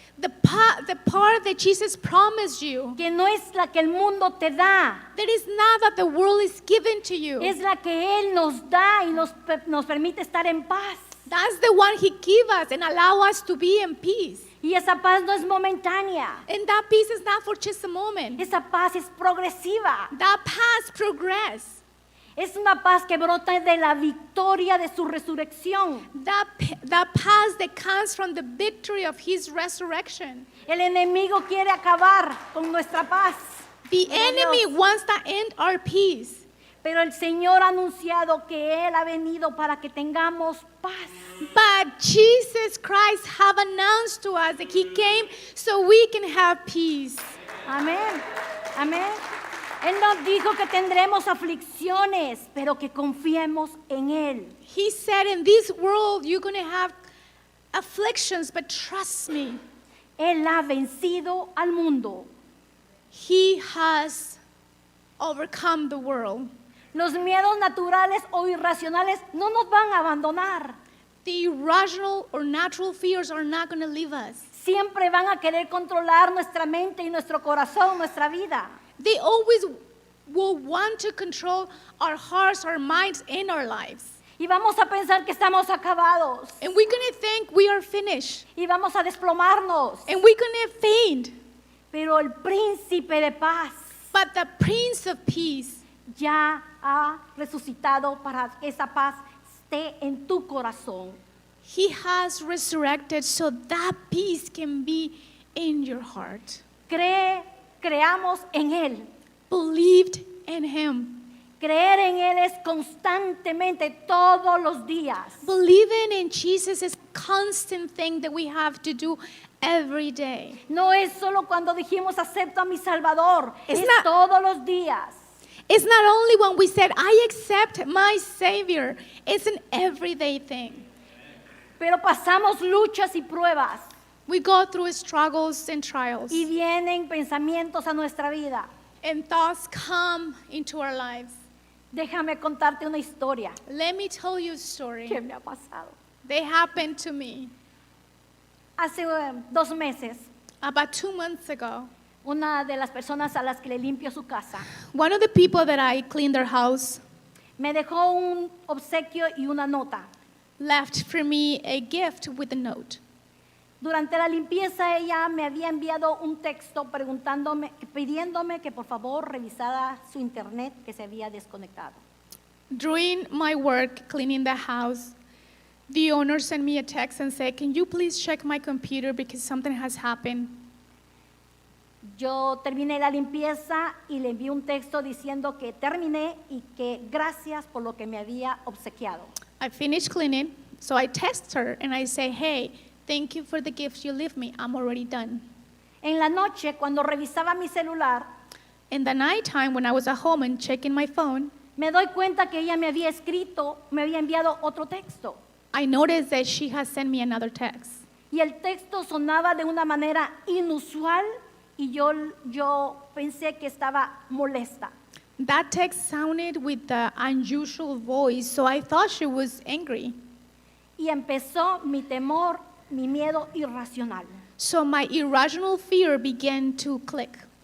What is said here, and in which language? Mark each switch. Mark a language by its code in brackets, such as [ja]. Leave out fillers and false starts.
[en] The part that Jesus promised you, [es] que no es la que el mundo te da, [en] that is not that the world is given to you. [es] es la que Él nos da y nos permite estar en paz. [en] That's the one he gave us and allow us to be in peace. [es] Y esa paz no es momentánea, [en] And that peace is not for just a moment. [es] esa paz es progresiva. [en] That past progress. [es] Es una paz que brota de la victoria de su resurrección. [en] That past that comes from the victory of his resurrection. [es] El enemigo quiere acabar con nuestra paz. [en] The [es] Gloria a [en] enemy [es] Dios. [en] wants to end our peace. [es] Pero el Señor ha anunciado que Él ha venido para que tengamos paz. [en] But Jesus Christ have announced to us that he came so we can have peace. [es] Amén. Amén. Él nos dijo que tendremos aflicciones, pero que confiemos en Él. [en] He said, "In this world you're going to have afflictions, but trust me. [es] Él ha vencido al mundo. [en] He has overcome the world." [es] Los miedos naturales o irracionales no nos van a abandonar. [en] The irrational or natural fears are not going to leave us. [es] Siempre van a querer controlar nuestra mente y nuestro corazón, nuestra vida. [en] They always will want to control our hearts, our minds, and our lives. [es] Y vamos a pensar que estamos acabados. [en] And we're going to think we are finished. [es] Y vamos a desplomarnos. [en] And we're going to faint. [es] Pero el príncipe de paz [en] But the Prince of Peace [es] ya ha resucitado para que esa paz esté en tu corazón. [en] He has resurrected so that peace can be in your heart. [es] Creamos en Él. [en] Believed in him. [es] Creer en Él es constantemente, todos los días. [en] Believing in Jesus is a constant thing that we have to do every day. [es] No es solo cuando dijimos acepto a mi Salvador, [en] It's [es] es [en] not- [es] todos los días. [en] It's not only when we said, "I accept my Savior." It's an everyday thing. [es] Pero pasamos luchas y pruebas [en] We go through struggles and trials. [es] y vienen pensamientos a nuestra vida. [en] And thoughts come into our lives. [es] Déjame contarte una historia [en] Let me tell you a story. [es] que me ha pasado. [en] They happened to me [es] Hace 2 meses, [en] about 2 months ago. [es] una de las personas a las que le limpio su casa [en] One of the people that I cleaned their house [es] me dejó un obsequio y una nota. [en] left for me a gift with a note. [es] Durante la limpieza ella me había enviado un texto pidiéndome que por favor revisara su internet que se había desconectado. [en] During my work cleaning the house, the owner sent me a text and said, "Can you please check my computer because something has happened?" [es] Yo terminé la limpieza y le envié un texto diciendo que terminé y que gracias por lo que me había obsequiado. [en] I finished cleaning, so I text her and I say, "Hey, thank you for the gifts you left me. I'm already done." [es] En la noche, cuando revisaba mi celular, [en] In the nighttime, when I was at home and checking my phone, [es] me doy cuenta que ella me había enviado otro texto. [en] I noticed that she has sent me another text. [es] Y el texto sonaba de una manera inusual y yo pensé que estaba molesta. [en] That text sounded with the unusual voice, so I thought she was angry. [es] Y empezó mi temor, mi miedo irracional. [en] So my irrational fear began to click.